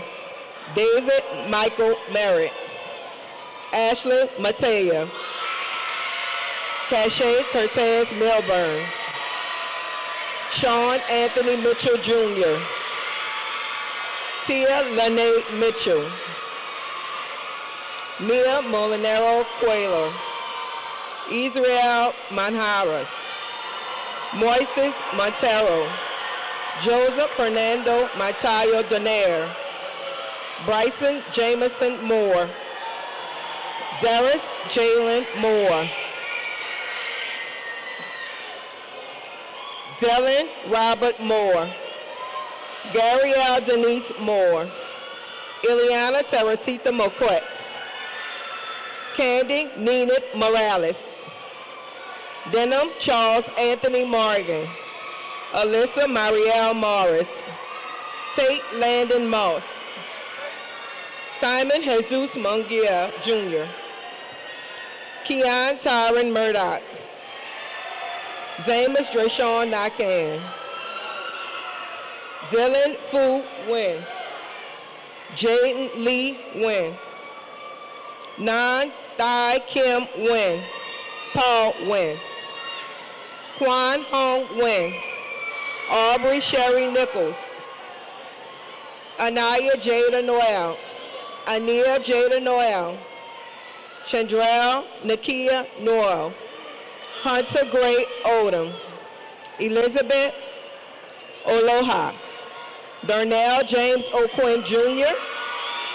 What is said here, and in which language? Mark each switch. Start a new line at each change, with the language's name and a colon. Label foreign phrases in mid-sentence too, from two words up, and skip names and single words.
English: David Michael Merritt. Ashley Matea. Cache Cortez Milburn. Sean Anthony Mitchell Jr. Tia Lene Mitchell. Mia Molinero Cuellar. Israel Manjaras. Moises Montero. Joseph Fernando Matayo Donaire. Bryson Jameson Moore. Darius Jalen Moore. Dylan Robert Moore. Gabrielle Denise Moore. Ileana Teresita Moquette. Candy Nenith Morales. Denham Charles Anthony Morgan. Alyssa Marielle Morris. Tate Landon Moss. Simon Jesus Mungia Jr. Keon Tyron Murdoch. Zamus Drayshawn Nakan. Dylan Fu Nguyen. Jaden Lee Nguyen. Nan Thai Kim Nguyen. Paul Nguyen. Quan Hong Nguyen. Aubrey Sherry Nichols. Anaya Jada Noel. Ania Jada Noel. Chandrell Nakia Noel. Hunter Gray Odom. Elizabeth Oloha. Darnell James O'Quinn Jr.